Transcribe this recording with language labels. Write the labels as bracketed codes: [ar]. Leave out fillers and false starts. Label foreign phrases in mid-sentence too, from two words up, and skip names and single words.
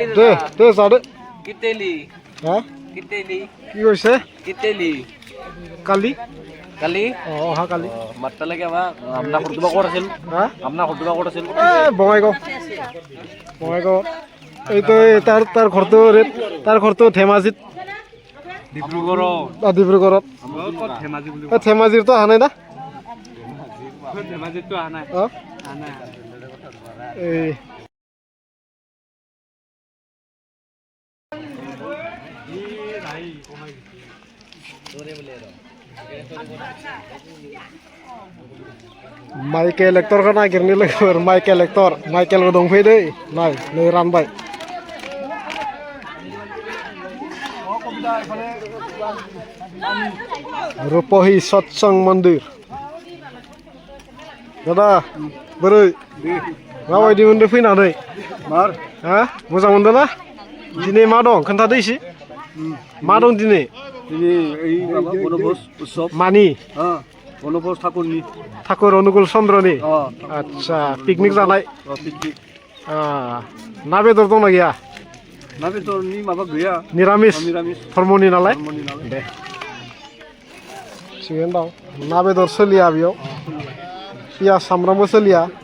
[brx] दे दे जादो [as] ইতেলি [brx] हा [as] ইতেলি কি কৈছে ইতেলি কালি কালি অহা কালি মাত্ৰা লাগে আমাৰ খুৰদুবা ক'ত আছিল হা আপোনাৰ খুৰদুবা ক'ত আছিল বঙাইগাঁও এইটো তাৰ ঘৰটো ধেমাজিত ডিব্ৰুগড়ত ধেমাজি বুলি ধেমাজিৰতো অহা নাই না ধেমাজিতো অহা নাই [brx] এই माइकेल एक्टरखौ नागिरनो लोगोफोर माइकेल एक्टर माइकेलखौ दंफैयो दै नाय नै रानबाय रुपहि सत्संग मन्दिर दादा बोरै माबायदि मोनदो फैनानै मार हा मोजां मोनदों ना दिनै मा दं खोन्थादो एसे मा दं दिनै [as] বনভোজ উৎসৱ [brx] मानि বনভোজ ঠাকুরনি ठाकुर अनुकूल चन्द्रनि आच्छा पिकनिक जानाय पिकनिक ना बेदर दंना गैया ना बेदरनि माबा गैया निरामिस निरामिस धर्मनि नालाय दे थिगैनो दं ना बेदर सोलिया बेयाव पियाज सामब्रामबो सोलिया